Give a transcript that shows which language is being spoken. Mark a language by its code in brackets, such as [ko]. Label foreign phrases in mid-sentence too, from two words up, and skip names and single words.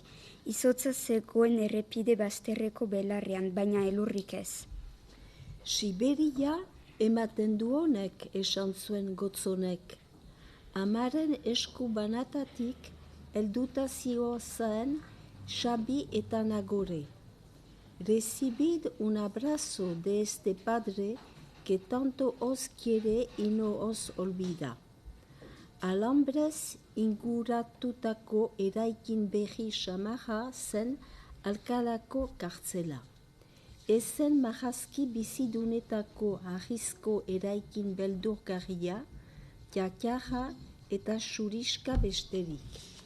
[eu] Izotza zegoen errepide bazterreko belarrean, baina elurrik ez. Siberia ematen du honek, esan zuen Gotzonek. Amaren esku banatatik helduta zen Xabi eta Nagore. [es] Recibid un abrazo de este padre que tanto os quiere y no os olvida. [eu] Alambres inguratutako eraikin berri xamarra zen Alkalako kartzela. Ezen marrazki bizidunetako arrizko eraikin beldurgarria, jakarra eta xuriska besterik.